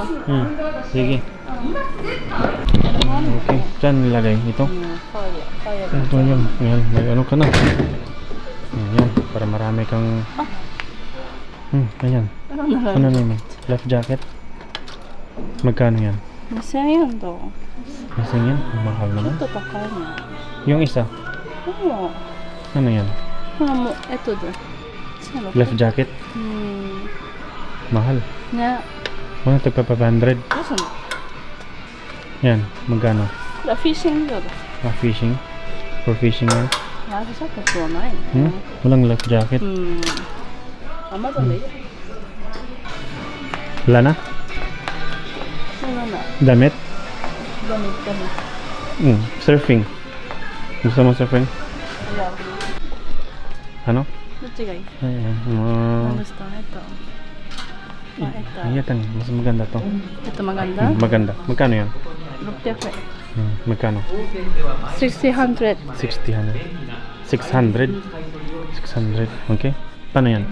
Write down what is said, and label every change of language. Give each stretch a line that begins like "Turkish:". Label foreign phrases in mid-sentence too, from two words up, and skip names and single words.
Filipino: Sige. Okay. Saan nilagay? Ito? Kaya. Ito yun. Yan. May ano ka na. Yan. Para marami kang... Ayan. Ano na? Ano na yun?
English: Life jacket?
Filipino: Magkano yan?
Japanese: 2000 円だ。
Filipino: Kasi yan? Mahal
Japanese: ちょ
Filipino: naman.
Japanese: っと高いね。
Filipino: Yung isa?
Japanese: でも、
Filipino: Ano yan?
Japanese: ほらもう、で。
English: Life jacket?
Filipino: Mahal.
Japanese: ね。
Filipino: Ano ito pa 500?
Japanese: どうすんの？
Filipino: Yan. Magkano?
Japanese: これはフィッシング用だ。
English: Fishing? For fishing yan?
Japanese: ライフジャケットはないの？
Filipino: Walang
English: life jacket.
Japanese: Amazon でいいよ。
Filipino: Wala na?
Japanese: そうなんだ。
Filipino: Damit?
Japanese: ダメダメ。
Filipino: Surfing. Gusto mo surfing?
Japanese: いや、
Filipino: Ano?
Japanese: どっちがいい？
Filipino: Ayan. Gusto ito. Ito. Ayan. Mas maganda to. Ito maganda? Maganda. Magkano yan?
Japanese: 600 円。
Filipino: Magkano? 600. 600. 600? 600. Okay. Paano yan?